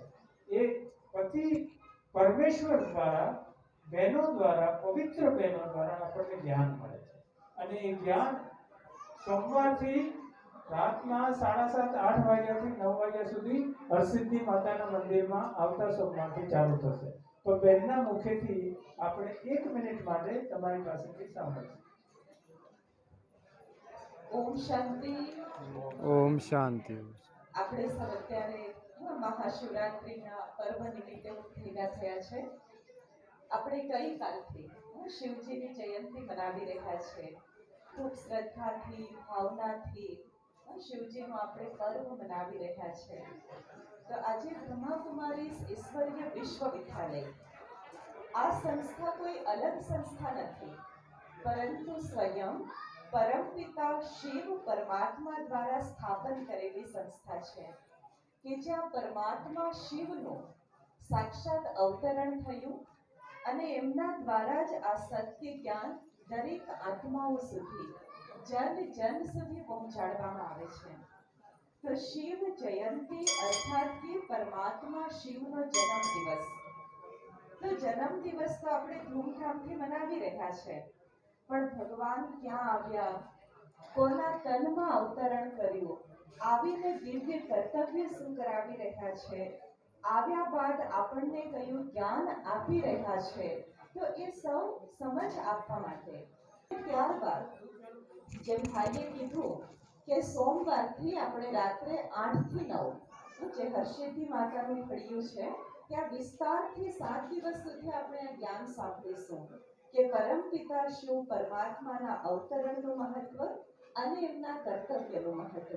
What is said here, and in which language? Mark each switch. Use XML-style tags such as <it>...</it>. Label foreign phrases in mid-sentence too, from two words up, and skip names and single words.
<gu>એ પતિ પરમેશ્વર દ્વારા, બહેનો દ્વારા, પવિત્ર બહેનો દ્વારા આપણને જ્ઞાન મળે છે અને એ જ્ઞાન સોમવારથી રાતના 7:30-8 વાગ્યાથી 9 વાગ્યા સુધી હરસિદ્ધિ માતાના મંદિરમાં આવતા સોમવારથી ચાલુ થશે। તો બેનના મુખેથી આપણે 1 મિનિટ માટે તમારી પાસેથી સાંભળીશું।</gu> <hi>ओम शांति। ओम शांति।</hi> <gu>આપણે સૌ અત્યારે મહાશિવરાત્રિના પર્વ નિમિત્તે ભેગા થયા છે। આપણે ગઈકાલથી શિવજીની જયંતિ મનાવી રહ્યા છે। ખૂબ શ્રદ્ધાથી, ભાવનાથી શિવજીનું આપણે પર્વ મનાવી રહ્યા છે। તો આજે બ્રહ્માકુમારી ઈશ્વરીય વિશ્વવિદ્યાલય, આ સંસ્થા કોઈ અલગ સંસ્થા નથી, પરંતુ સ્વયં પરમપિતા શિવ પરમાત્મા દ્વારા સ્થાપન કરેલી સંસ્થા હૈ કે જ્યાં પરમાત્મા શિવનું સાક્ષાત અવતરણ થયું અને એમના દ્વારા જ આ સત્ય જ્ઞાન દરેક આત્માઓ સુધી જન જન સુધી પહોંચાડવામાં આવે છે। તો શિવ જયંતી અર્થાત કે પરમાત્મા શિવનો જન્મ દિવસ। તો જન્મ દિવસ તો આપણે ધૂમધામથી મનાવી રહ્યા છે, પણ ભગવાન ક્યાં આવ્યા, કોના તનમાં અવતરણ કર્યું, આવીને દિવ્ય કર્તવ્ય શું કરાવી રહ્યા છે, આવ્યા બાદ આપણને કયું જ્ઞાન આપી રહ્યા છે, તો એ સૌ સમજ આપવા માટે. ત્યારબાદ જેમ ભાઈએ કીધું કે સોમવારથી આપણે રાત્રે 8 થી 9 જે હર્ષિદ્ધિ માતાનું ફળિયું છે ત્યાં વિસ્તારથી 7 દિવસ સુધી આપણે આ જ્ઞાન સાંભળીશું કે પરમપિતા શું, પરમાત્માના અવતરણનું મહત્વ અને એમના કર્તવ્યનું મહત્વ.</gu>